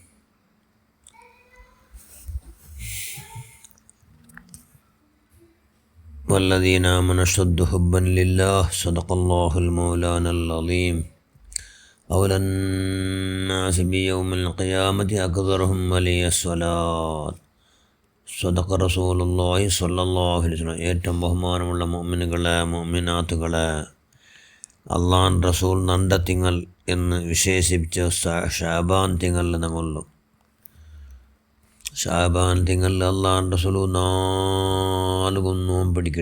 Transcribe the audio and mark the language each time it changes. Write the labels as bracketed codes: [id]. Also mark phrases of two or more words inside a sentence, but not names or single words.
[ar] والذين آمنوا أشد حبا لله. صدق الله المولانا العظيم. أولى الناس بيوم القيامة أكثرهم علي الصلاة. صدق رسول الله صلى الله عليه وسلم. [ml] ഏറ്റവും ബഹുമാനമുള്ള മുഅ്മിനുകളെ, മുഅ്മിനാത്തുകളെ, അള്ളാഹ് റസൂൽ നണ്ട തിങ്കൾ എന്ന് വിശേഷിപ്പിച്ച ഷാബാൻ തിങ്കളിൽ നമ്മളുള്ളൂ. ഷാബാൻ തിങ്കളിൽ അള്ളാഹ് റസൂൽ 4 നോമ്പ് പിടിക്കട്.